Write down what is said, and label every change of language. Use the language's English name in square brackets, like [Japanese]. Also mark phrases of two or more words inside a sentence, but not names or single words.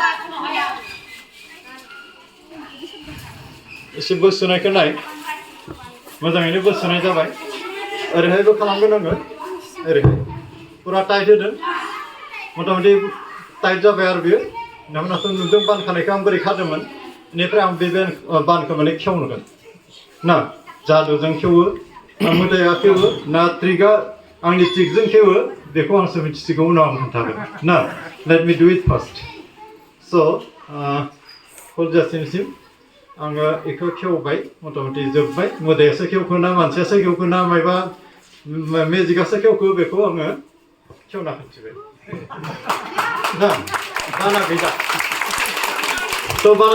[Bodo] एसे बोसोनायखौ नाय मोजाङैनो बोसोनाय जाबाय ओरैहायबो खालामगोन आङो ओरैहाय फुरा टाइट होदों मथा-मथि टाइट जाबाय आरो बेयो नोंथांमोनाथ' नुदों बान खानायखौ आं बोरै खादोंमोन बेनिफ्राय आं बे बानखौ माने खेवनोगोन ना जादुजों खेवो ना मोदाया खेवो ना ट्रिकआ आंनि ट्रिकजों खेवो बेखौ आंसो मिथिसिगौ उनाव आं खोन्थागोन ना [English] let me do it first so' [Bodo] हलजासिमसिम आङो बेखौ खेवबाय मथा-मथि जोब्बाय मोदायासो खेवखो ना मानसियासो खेवखो ना मायबा मेजिकआसो खेवखो बेखौ आङो खेवना खोन्थिबाय ना बाना गैला स' बाना